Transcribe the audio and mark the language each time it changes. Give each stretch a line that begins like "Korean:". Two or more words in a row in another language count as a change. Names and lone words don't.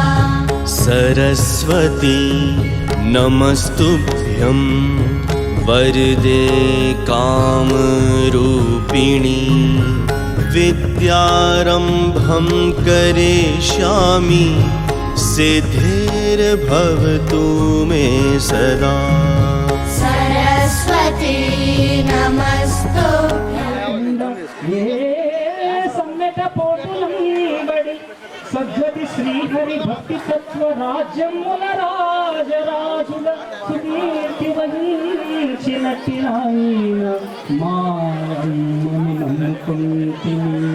Sanskrit: सरस्वती नमस्तुभ्यं वरदे कामरूपिणी विद्यारम्भं करिष्यामि सिद्धिर्भवतु मे सदा। सरस्वती नमस्तुभ्यं
Telugu: సమ్మెట పోటులంబడి సజ్జతి శ్రీహరి భక్తి తత్వ రాజ్యముల రాజరాజుల సుకీర్తి వహించినట్టి నాయన మా అమ్మని నమ్ముకుంటిని.